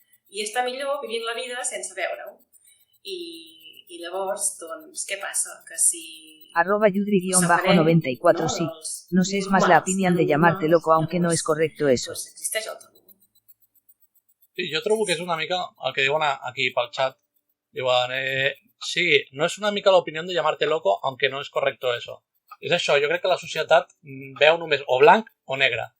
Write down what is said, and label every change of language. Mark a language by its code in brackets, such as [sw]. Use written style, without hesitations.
[ca] I està millor vivint la vida sense veure-ho. I llavors, doncs, què passa? Que si... @yudri_94 sí. [es] No sé, es más la opinión de llamarte loco, aunque no es correcto eso. [ca] Doncs existeix el tabú. Sí, jo trobo que és una mica el que diuen aquí pel xat. Diuen, sí, no és una mica l'opinió de [es] llamarte loco, aunque no es correcto eso. [ca] És això, jo crec que la societat veu només o blanc o negre.